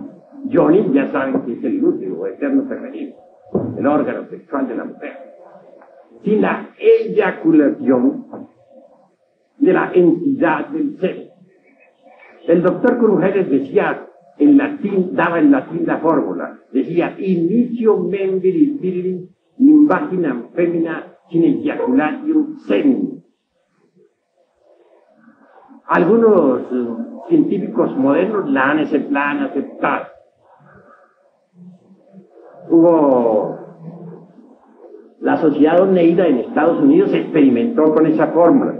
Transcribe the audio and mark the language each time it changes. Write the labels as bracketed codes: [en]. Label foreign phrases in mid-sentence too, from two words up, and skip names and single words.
[es] Yoni, ya saben que es el útero eterno femenino, el órgano sexual de la mujer. Sin la eyaculación de la entidad del ser. El doctor Crujeles decía en latín, daba en latín la fórmula, decía: [la] inicio membris virilis in vaginam femina sin ejaculatium semen. [es] Algunos científicos modernos la han aceptado. Hubo la Sociedad Oneida en Estados Unidos, experimentó con esa fórmula.